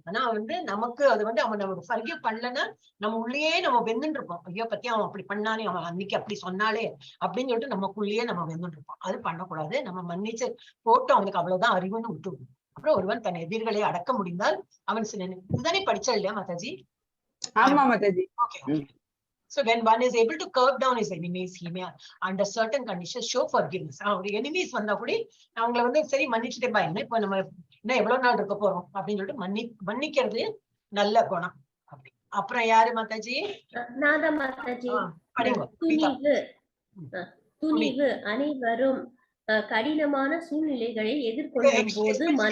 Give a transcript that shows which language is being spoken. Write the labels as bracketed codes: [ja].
[ta] ஆனா வந்து நமக்கு அது வந்து அவன் நம்ம ஃபர்கிவ் பண்ணலன்னா நம்ம உள்ளேயே நம்ம வெந்துட்டு இருப்போம். ஐயோ பத்தி அவன் அப்படி பண்ணானே, அவன் அன்னைக்கு அப்படி சொன்னாலே அப்படின்னு சொல்லிட்டு நமக்குள்ளேயே நம்ம வெந்துட்டு இருப்போம். அது பண்ணக்கூடாது. நம்ம மன்னிச்சு போட்டு அவனுக்கு அவ்வளவுதான் அறிவுன்னு விட்டுவிடும். அப்புறம் ஒருவன் தன் எதிர்களை அடக்க முடிந்தால் அவன் இதுதானே படிச்சா இல்லையா மாதாஜி? ஆமா Mataji. [en] Okay. So when one is able to curb down his enemies, he may under certain conditions show forgiveness. [ta] அவருடைய எனிமீஸ் வந்தா கூட அவங்களை வந்து சரி மன்னிச்சுட்டே பாருங்க, இப்ப நம்ம இன்னும் எவ்வளவு நாள் இருக்க போறோம் அப்படின்னு சொல்லிட்டு மன்னிக்கிறது நல்ல குணம். அப்படி அப்புறம் யாரு மாதாஜி? நாதா மாதாஜி. படிங்க. துணிவு. அனைவரும் கடினமான சூழ்நிலைகளை எதிர்கொள்ளும் போது